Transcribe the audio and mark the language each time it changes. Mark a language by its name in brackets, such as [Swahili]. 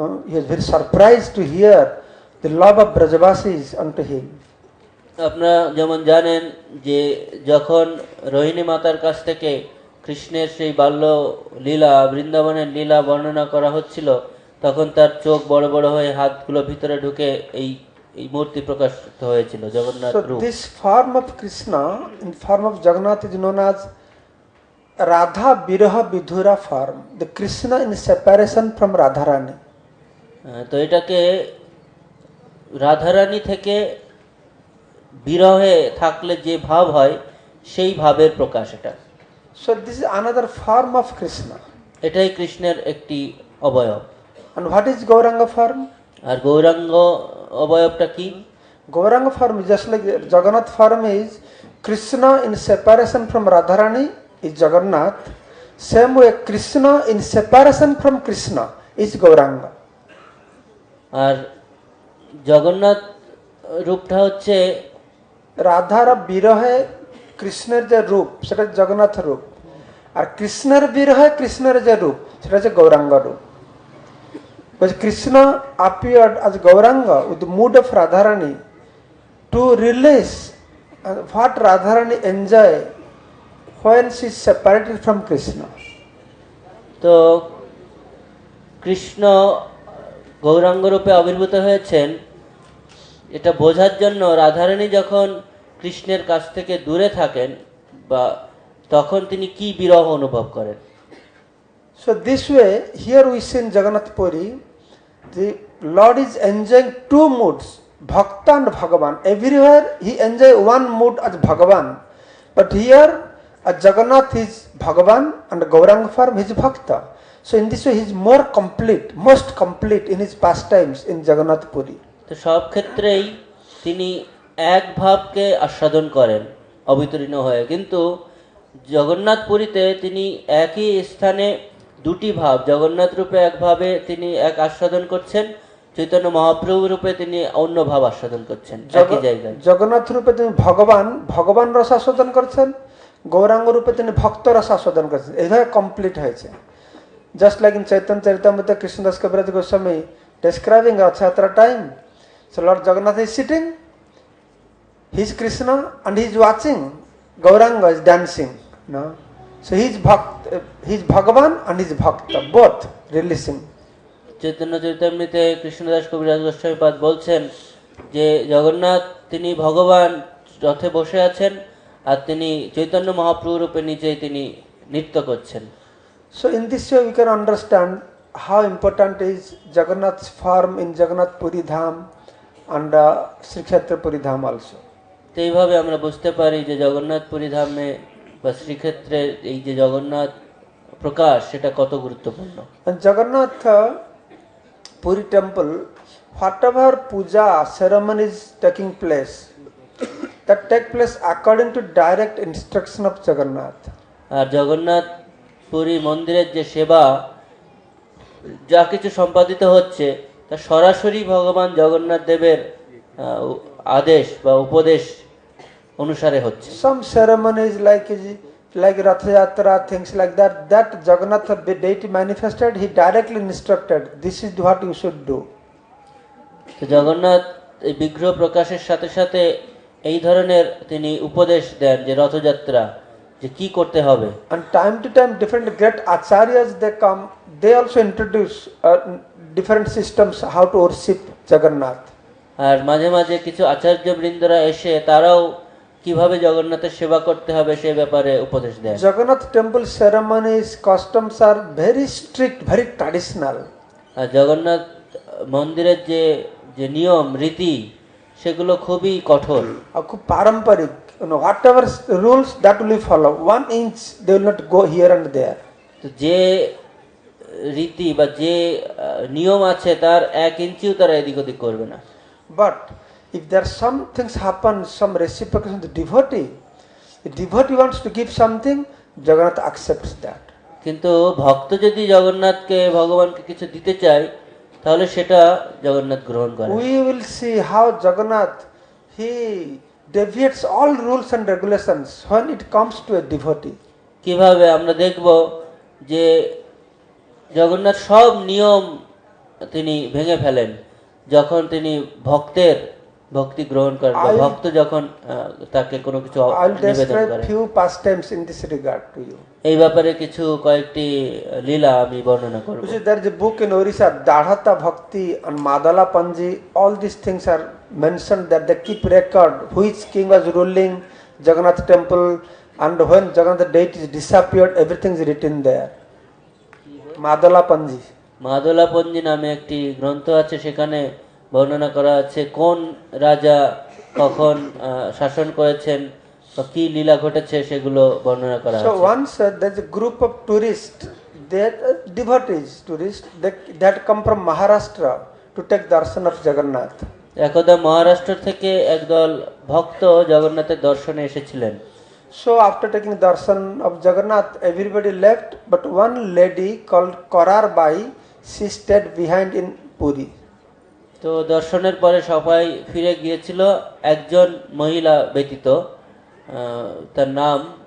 [English] He was very surprised to hear the love of Brajavasis unto him. [Bangla] আপনারা যেমন জানেন যে যখন রোহিণী মাতার কাছ থেকে কৃষ্ণের সেই বাল্য লীলা, বৃন্দাবনের লীলা বর্ণনা করা হচ্ছিল, তখন তার চোখ বড় বড় হয়ে হাতগুলো ভিতরে ঢুকে এই মূর্তি প্রকাশিত হয়েছিল, জগন্নাথ [English] So [Bangla] রূপ। [English] this form of Krishna in form of Jagannath is known as Radha Viraha Vidhura form, the Krishna in separation from Radharani. [Bangla] তো এটাকে রাধারানী থেকে বিরহে থাকলে যে ভাব হয় সেই ভাবের প্রকাশ এটা। [English] So this is another form of Krishna. [Bangla] এটাই কৃষ্ণের একটি অবয়ব। [English] And what is Gauranga form? [Bangla] আর গৌরাঙ্গ অবয়বটা কি? [English] Gauranga form is just like Jagannath form is Krishna in separation from Radharani is Jagannath. Same way Krishna in separation from Krishna is Gauranga. [Bangla] আর জগন্নাথ রূপটা হচ্ছে রাধার বিরহে কৃষ্ণের যে রূপ সেটা জগন্নাথ রূপ, আর কৃষ্ণের বিরহে কৃষ্ণের যে রূপ সেটা হচ্ছে গৌরাঙ্গ রূপ। [English] Because Krishna appeared as Gauranga with the mood of Radharani to release what Radharani enjoy when she is separated from Krishna. [Bangla] তো কৃষ্ণ গৌরাঙ্গ রূপে আবির্ভূত হয়েছেন এটা বোঝার জন্য রাধারানী যখন কৃষ্ণের কাছ থেকে দূরে থাকেন বা তখন তিনি কি বিরহ অনুভব করেন। [English] So this way, here we see in Jagannath Puri, the Lord is enjoying two moods, Bhakta and Bhagavan. Everywhere he enjoy one mood as Bhagavan, but here as Jagannath is Bhagavan and Gauranga form he is Bhakta. So in this way he is more complete, most complete in his pastimes in Jagannath Puri. [Bangla] তো সব ক্ষেত্রেই তিনি এক ভাবকে আস্বাদন করেন অবিতরণ হয়ে, কিন্তু জগন্নাথ পুরীতে তিনি একই স্থানে দুটি ভাব, জগন্নাথ রূপে এক ভাবে তিনি এক আস্বাদন করছেন, চৈতন্য মহাপ্রভু রূপে তিনি অন্য ভাব আস্বাদন করছেন একই জায়গায়। জগন্নাথ রূপে তিনি ভগবান রস আস্বাদন করছেন, গৌরাঙ্গ রূপে তিনি ভক্ত রস আস্বাদন করছেন, এইভাবে কমপ্লিট হয়েছে। [English] Just like in Chaitanya Charitamrita Krishnadas Kaviraj Goswami describing Rathayatra time. So Lord Jagannath is sitting, he is Krishna and he is watching Gauranga is dancing. No? So he is Bhagavan and he is Bhakta, both releasing. [Bangla] Chaitanya চরিতামৃতে Krishnadas কবিরাজ গোস্বামী পাদ বলছেন যে জগন্নাথ তিনি ভগবান রথে বসে আছেন আর তিনি চৈতন্য মহাপ্রভু রূপে নিজেই তিনি নৃত্য করছেন। [English] So in this way we can understand how important is Jagannath's form in Jagannath Puri Dham and Sri Kshetra Puri Dham also. [Bangla] তো এইভাবে আমরা বুঝতে পারি যে জগন্নাথ পুরী ধামে বা শ্রীক্ষেত্রে এই যে জগন্নাথ প্রকাশ সেটা কত গুরুত্বপূর্ণ। [English] And Jagannath Puri temple, whatever puja ceremonies taking place, that take place according to direct instruction of Jagannath. [Bangla] আর জগন্নাথ পুরী মন্দিরের যে সেবা যা কিছু সম্পাদিত হচ্ছে তা সরাসরি ভগবান জগন্নাথ দেবের আদেশ বা উপদেশ অনুসারে হচ্ছে। [English] Some ceremonies like Rathayatra, things like that Jagannath deity manifested, he directly instructed, this is what you should do. [Bangla] তো জগন্নাথ এই বিগ্রহ প্রকাশের সাথে সাথে এই ধরনের তিনি উপদেশ দেন যে রথযাত্রা যে কি করতে হবে। [English] And time to time different great acharyas they come, they also introduce different systems how to worship Jagannath. [Bangla] আর মাঝে মাঝে কিছু আচার্য বৃন্দরা এসে তারাও কিভাবে জগন্নাথের সেবা করতে হবে সে ব্যাপারে উপদেশ দেন। [English] Jagannath temple ceremonies, customs are very strict, very traditional. [Bangla] আর জগন্নাথ মন্দিরের যে নিয়ম রীতি সেগুলো খুবই কঠোর, খুব পারম্পরিক, [English] whatever rules that will be follow, 1 inch they will not go here and there. [Bangla] তো যে রীতি বা যে নিয়ম আছে তার 1 ইঞ্চিও তারা এদিক ওদিক করবে না। [English] But if there are some things happen, some reciprocation, the devotee wants to give something, Jagannath accepts that. [Bangla] কিন্তু ভক্ত যদি জগন্নাথকে ভগবানকে কিছু দিতে চায় তাহলে সেটা জগন্নাথ গ্রহণ করে। [English] We will see how Jagannath he deviates all rules and regulations when it comes to a devotee. [Bangla] কিভাবে আমরা দেখব যে জগন্নাথ সব নিয়ম তিনি ভেঙে ফেলেন যখন তিনি ভক্তের ভক্তি গ্রহণ করেন, ভক্ত যখন তাকে কোনো কিছু নিবেদন করেন। [English] Few pastimes in this regard to you. [Bangla] এই ব্যাপারে কিছু কয়েকটি লীলা আমি বর্ণনা করব। [English] There is a book in Orissa, Dadhata Bhakti and Madala Panji, all these things are mentioned that they keep record which king was ruling Jagannath temple and when Jagannath deity disappeared, everything is written there. Madala Panji. [Bangla] Madla পঞ্জি নামে একটি গ্রন্থ আছে, সেখানে বর্ণনা করা আছে কোন রাজা কখন শাসন করেছেন বা কি লীলা ঘটেছে সেগুলো বর্ণনা করা আছে। [English] So once there is a group of tourists, that devotees tourists that come from Maharashtra to take darshan of Jagannath. [Bangla] একদা মহারাষ্ট্র থেকে একদল ভক্ত জগন্নাথের দর্শনে এসেছিলেন। [English] So after taking darshan of Jagannath, everybody left, but one lady called Korar Bai, she stayed behind in Puri. [Bangla] তো দর্শনের পরে সবাই ফিরে গিয়েছিল, একজন মহিলা ব্যতীত, তার নাম